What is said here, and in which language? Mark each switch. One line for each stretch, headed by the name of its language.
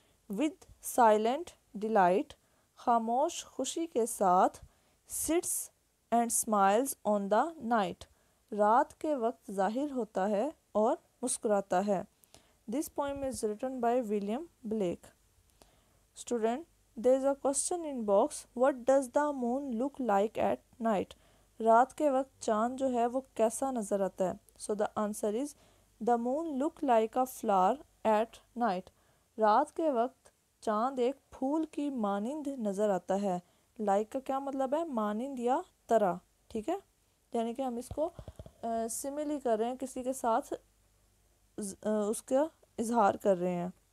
English: with silent delight,
Hindi: खामोश खुशी के साथ।
English: sits and smiles on the night,
Hindi: रात के वक्त ज़ाहिर होता है और मुस्कुराता है।
English: This poem is written by William Blake. Student, there is a question in box, what does the moon look like at night?
Hindi: रात के वक्त चाँद जो है वो कैसा नज़र आता है?
English: So the answer is the moon look like a flower at night.
Hindi: रात के वक्त चाँद एक फूल की मानिंद नज़र आता है। लाइक का क्या मतलब है? मानिंद या तरह, ठीक है। यानी कि हम इसको सिमिली कर रहे हैं, किसी के साथ उसका इजहार कर रहे हैं।